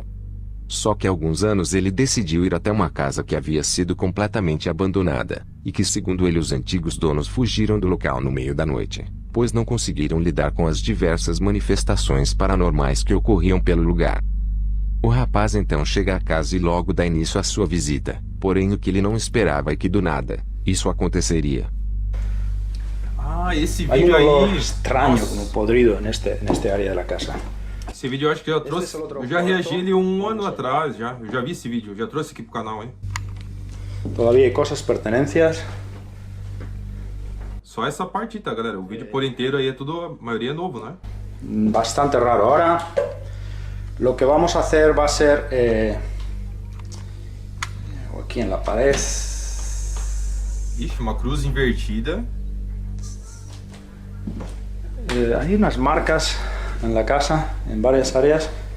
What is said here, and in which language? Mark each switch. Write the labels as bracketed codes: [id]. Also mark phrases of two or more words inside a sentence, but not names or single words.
[pt] Só que há alguns anos ele decidiu ir até uma casa que havia sido completamente abandonada, e que segundo ele os antigos donos fugiram do local no meio da noite, pois não conseguiram lidar com as diversas manifestações paranormais que ocorriam pelo lugar. O rapaz então chega à casa e logo dá início à sua visita, porém o que ele não esperava é que do nada, isso aconteceria. Ah, esse [es] Hay [pt] vídeo [es] un olor [pt] aí. [es] extraño, [pt] Nossa. [es] como podrido, en este área de la casa. [pt] Esse vídeo eu acho que eu já trouxe. Esse é outro Eu já reagi quarto. ele um Vamos ano aí. atrás já. Eu já vi esse vídeo, eu já trouxe aqui pro canal, hein? [es] Todavía hay cosas, pertenencias. [pt] Só essa parte, tá, galera? O vídeo por inteiro aí é tudo, a maioria é novo, né? [es] Bastante raro. Ahora lo que vamos a hacer va a ser aquí en la pared. [pt] Ixi, uma cruz invertida. [es] Hay unas marcas en la casa, en varias áreas.